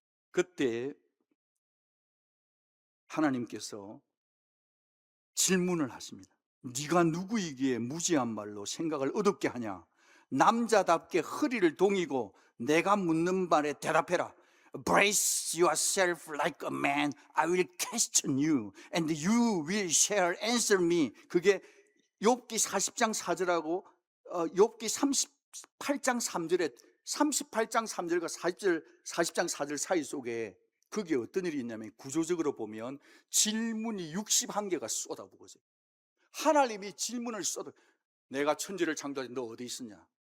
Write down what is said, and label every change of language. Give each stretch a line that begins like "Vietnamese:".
Korean: 그때 하나님께서 질문을 하십니다. 네가 누구이기에 무지한 말로 생각을 어둡게 하냐? 남자답게 허리를 동이고 내가 묻는 말에 대답해라.
English: Brace yourself like a man. I will question you and you will shall answer me.
Korean: 그게 욥기 40장 4절하고 욥기 38장 3절에 38장 3절과 40장 4절 사이 속에 그게 어떤 일이 있냐면, 구조적으로 보면 질문이 61개가 쏟아부어져요. 하나님이 질문을 쏟아. 내가 천지를 창조할 때 너 어디 있었냐?